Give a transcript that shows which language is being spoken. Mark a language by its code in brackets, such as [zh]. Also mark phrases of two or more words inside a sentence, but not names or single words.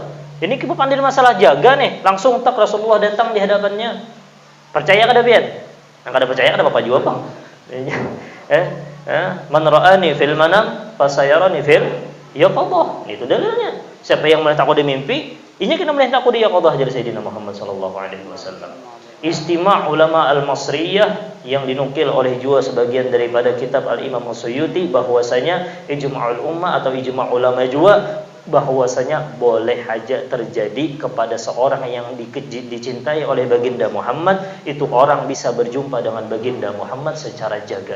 [bjn] Ini kita pandai masalah jaga nih, langsung tak Rasulullah datang di hadapannya. Percaya kada pian? Yang kada percaya kada apa jua bang. [ar] Man ra'ani fil manam fasayarani fil yaqadhah. [id] Itu dalilnya. Siapa yang melihat aku di mimpi, ini kena melihat aku di yaqadhah, jadi Sayyidina Muhammad [ar] sallallahu alaihi wasallam. Istima' ulama al-Masriyah [id] yang dinukil oleh juga sebagian daripada kitab Al-Imam As-Suyuti, bahwasanya [ar] ijma'ul ummah [id] atau [ar] ijma' ulama [id] juga bahwasanya boleh saja terjadi kepada seorang yang dicintai oleh baginda Muhammad, itu orang bisa berjumpa dengan baginda Muhammad secara jaga.